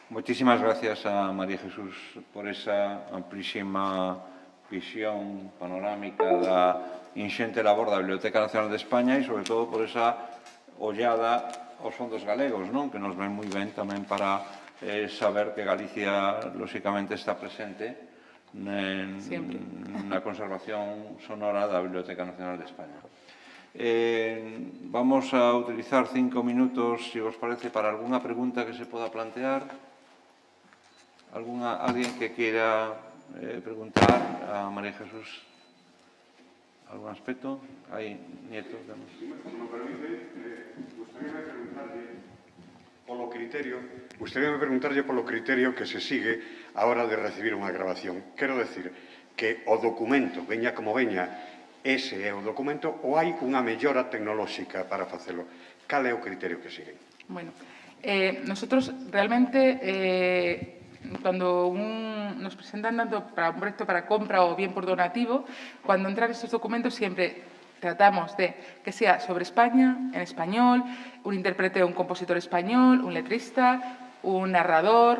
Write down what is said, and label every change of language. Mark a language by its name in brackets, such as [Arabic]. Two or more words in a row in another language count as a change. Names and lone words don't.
[Galician] Moitísimas gracias a María Jesús por esa amplísima visión panorámica da inxente labor da Biblioteca Nacional de España e, sobre todo, por esa ollada aos fondos galegos, non? Que nos ven moi ben tamén para saber que Galicia, lóxicamente, está presente na conservación sonora da Biblioteca Nacional de España. Vamos a utilizar 5 minutos, se os parece, para algunha pregunta que se poda plantear. [Spanish] ¿Alguien que quiera preguntar a María Jesús algún aspecto? Ahí, Nieto. Si me permite, [Galician] gustaríame preguntarlle polo criterio que se sigue a hora de recibir unha grabación. Quero decir que o documento, veña como veña, ese é o documento, ou hai unha mellora tecnolóxica para facelo? Cal é o criterio que siguen? [Spanish] Bueno, nosotros realmente... Cuando nos presentan tanto para un proyecto para compra o bien por donativo, cuando entran estos documentos siempre tratamos de que sea sobre España, en español, un intérprete o un compositor español, un letrista, un narrador.